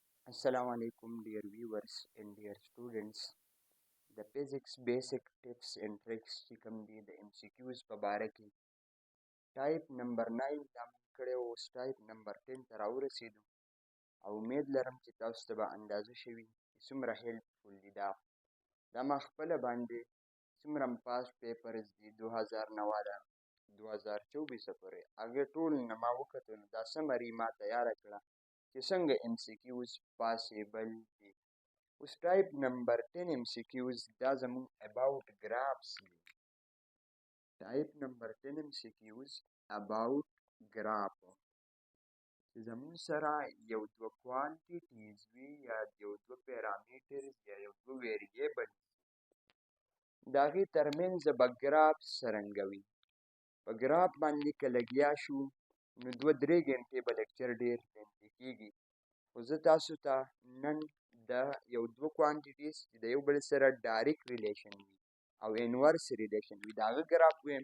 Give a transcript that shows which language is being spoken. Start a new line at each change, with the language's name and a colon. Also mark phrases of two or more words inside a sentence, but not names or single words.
Arabic: السلام عليكم,
English: dear viewers and dear students. The physics basic tips and tricks
Pashto: چې کوم دي د MCQs په باره کې
English: type number 9
Pashto: دا موږ کړی و، اوس
English: type number 10
Pashto: ته راورسېدو او امید لرم چې تاسو ته به اندازه شوي چې څومره هیلپفول دي. دا ما خپله باندې څومره
English: pass papers
Pashto: دي 2009 ده 2024 پورې هغې ټول نه ما وکتل نو دا سمري ما تیاره کړه چې څنګه MCQs پاسیبل دي. اوس
English: type number 10 MCQs
Pashto: دا زموږ
English: about graphs
Pashto: دي.
English: type number 10 MCQs about graph
Pashto: چې زموږ سره یو دوه کوانټیټیز وي یا یو دوه پیرامیټرز یا یو دوه ویریبل د هغې ترمنځ به ګراف څرنګه وي. په ګراف باندې که لګیا شو نو 2-3 ګنټې به لیکچر ډېر لنډی کېږي، خو زه تاسو ته نن د یو دوه کوانټیټیز چې د یو بل سره
English: direct relation
Pashto: وي او
English: inverse relation
Pashto: وي د هغه ګراف ویم.